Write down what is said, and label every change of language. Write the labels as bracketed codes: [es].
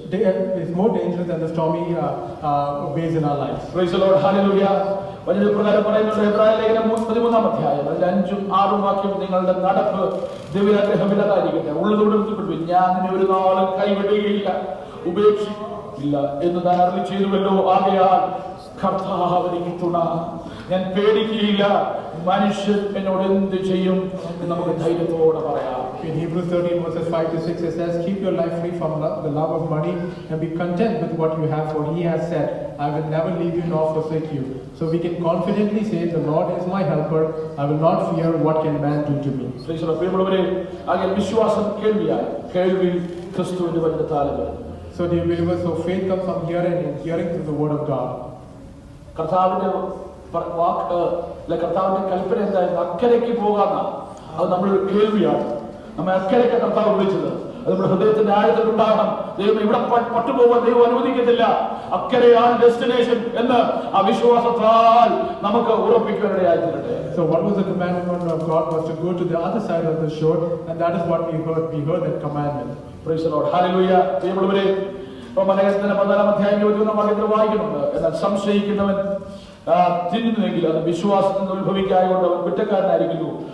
[en] It's more dangerous than the stormy waves in our lives. Praise the Lord. Hallelujah. [ml] വലിയ പ്രകാരം പറയുന്നുണ്ട് എബ്രായ ലേഖനം 13-ാം അധ്യായം അതിൽ 5-ഉം 6-ഉം വാക്യം, നിങ്ങളുടെ നടപ്പ് ദൈവാഗ്രഹമില്ലാതായിരിക്കട്ടെ, ഉള്ളതോട് ബന്ധപ്പെട്ടു ഞാൻ നിന്നെ ഒരു നാളും കൈവിടുകയില്ല ഉപേക്ഷിക്കില്ല എന്ന് താൻ അരുളി ചെയ്തുവല്ലോ. ആകയാൽ കർത്താവ് എനിക്ക് തുണ, ഞാൻ പേടിക്കുകയില്ല, മനുഷ്യൻ എന്നോട് എന്ത് ചെയ്യും എന്ന് നമുക്ക് ധൈര്യത്തോടെ പറയാം. [en] In Hebrews 13 verses 5-6 it says, keep your life free from the love of money and be content with what you have, for he has said, I will never leave you nor forsake you. So we can confidently say, the Lord is my helper, I will not fear what can man do to me. [ml] പ്രിയമുള്ളവരെ, ആകെ വിശ്വാസം കേൾവിയായി, കേൾവി ക്രിസ്തുവിന്റെ വചനത്താൽ വരുന്നു. [en] So dear believers, so faith comes from hearing and hearing through the word of God. [ml] കർത്താവിന്റെ വാക്ക് കർത്താവിന്റെ കൽപ്പന എന്തായിരുന്നു? അക്കരയ്ക്ക് പോകാന്ന, അത് നമ്മളൊരു കേൾവിയാണ്. നമ്മെ അക്കരയ്ക്ക് കർത്താവ് വിളിച്ചത് അത് നമ്മുടെ ഹൃദയത്തിന്റെ ആഴത്തിലുണ്ടാകണം. ദൈവം ഇവിടെ പട്ടുപോകാൻ ദൈവം അനുവദിക്കത്തില്ല. അക്കരയാണ് ഡെസ്റ്റിനേഷൻ എന്ന് ആ വിശ്വാസത്താൽ നമുക്ക് ഉറപ്പിക്കാനിടയായി തീരട്ടെ. [en] So what was the commandment of God was to go to the other side of the shore, and that is what we heard. We heard that commandment. Praise the Lord. Hallelujah. [ml] പ്രിയമുള്ളവരെ, റോമാലേഖനത്തിന്റെ 14-ാം അധ്യായം 21-ാം വാക്യത്തിൽ വായിക്കുന്നുണ്ട്, എന്നാൽ സംശയിക്കുന്നവൻ തിന്നുമെങ്കിൽ അത് വിശ്വാസത്തിൽ നിന്ന് ഉത്ഭവിക്കായതുകൊണ്ട് അവൻ കുറ്റക്കാരനായിരിക്കുന്നു.